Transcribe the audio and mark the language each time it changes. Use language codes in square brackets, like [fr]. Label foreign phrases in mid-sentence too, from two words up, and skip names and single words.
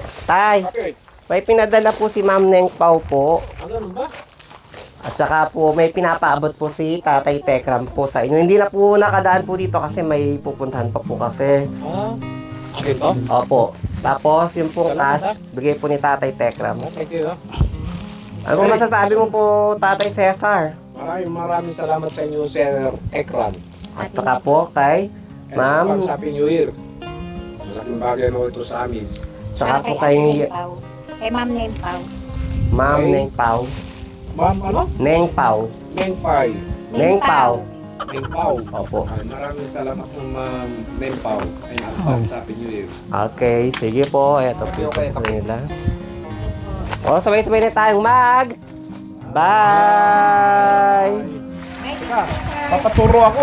[tl] Tay, may pinadala po si Ma'am Neng Pao po. At saka po may pinapaabot po si Tatay Tekram po sa inyo. Hindi na po nakadaan po dito kasi may pupuntahan pa po kasi. Ito? Opo. Tapos yung pong cash, bigay po ni Tatay Tekram. [en] Thank you. [tl] Ano po masasabi mo po, Tatay Cesar? Maraming salamat sa inyo, Sir Ekran. At saka po kay Ma'am, [en] Happy New Year. [tl] Malaking bagay mo ito sa amin. saka po kay Kay Ma'am Name Pao. Ma'am Neng Pao. Ma'am, ano? Neng Pao. Neng Pai. Neng Pao. Neng Pau. Opo. Maraming salamat po, Ma'am Neng Pau. Ay, [en] advance Happy New Year. [tl] Okay, sige po. Ito po yung sa nila. O, sabay-sabay na tayong mag. Bye! Papaturo ako.